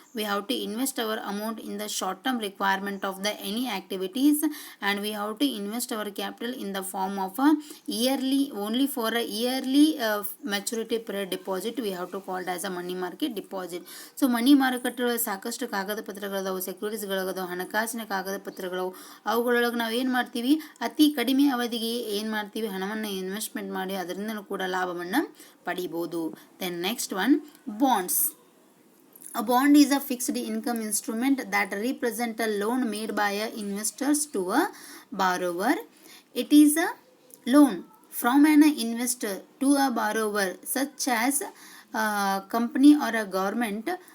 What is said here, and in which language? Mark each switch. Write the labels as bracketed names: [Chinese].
[English] We have to invest our amount in the short term requirement of the any activities and we have to invest our capital in the form of a yearly, only for a yearly maturity period deposit. We have to call it as a money market deposit. [Kannada] So money market ಸಾಕಷ್ಟು ಕಾಗದ ಪತ್ರಗಳದಾವು, ಸೆಕ್ಯೂರಿಟೀಸ್ಗಳದಾವು, ಹಣಕಾಸಿನ ಕಾಗದ ಪತ್ರಗಳು. ಅವುಗಳೊಳಗೆ ನಾವು ಏನು ಮಾಡ್ತೀವಿ, ಅತಿ ಕಡಿಮೆ ಅವಧಿಗೆ ಏನು ಮಾಡ್ತೀವಿ, ಹಣವನ್ನು ಇನ್ವೆಸ್ಟ್ಮೆಂಟ್ ಮಾಡಿ ಅದರಿಂದ ಕೂಡ ಲಾಭವನ್ನು ಪಡಿಬೋದು. [English] Then next one bonds. A bond is a fixed income instrument that represents a loan made by investors to a borrower. It is a loan from an investor to a borrower, such as a company or a government.